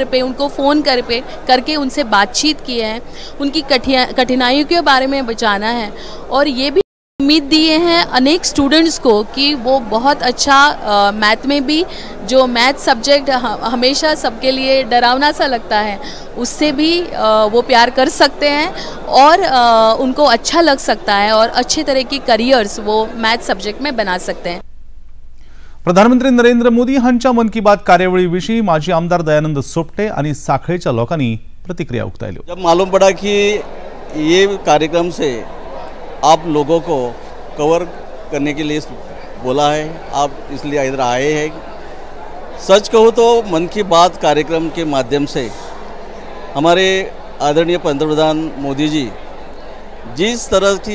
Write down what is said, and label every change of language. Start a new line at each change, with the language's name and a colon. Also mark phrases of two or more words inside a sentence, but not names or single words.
Hindi: पे उनको फ़ोन करके उनसे बातचीत की है, उनकी कठिनाइयों के बारे में जाना है और ये भी उम्मीद दिए हैं अनेक स्टूडेंट्स को कि वो बहुत अच्छा मैथ में भी, जो
English: math subject
Hindi: हमेशा सबके लिए डरावना सा लगता है, उससे भी वो प्यार कर सकते हैं और उनको अच्छा लग सकता है और अच्छे तरह की करियर्स वो
English: math subject
Hindi: में बना सकते हैं।
Konkani: प्रधानमंत्री नरेंद्र मोदी हांच्या मन की बात कार्यावळीविषयी माजी आमदार दयानंद सोपटे आणि साखळीच्या लोकांनी प्रतिक्रिया उक्तायल्यो।
Hindi: जब मालूम पड़ा कि ये कार्यक्रम से आप लोगों को कवर करने के लिए बोला है, आप इसलिए इधर आए हैं। सच कहूँ तो मन की बात कार्यक्रम के माध्यम से हमारे आदरणीय पंतप्रधान मोदी जी जिस तरह की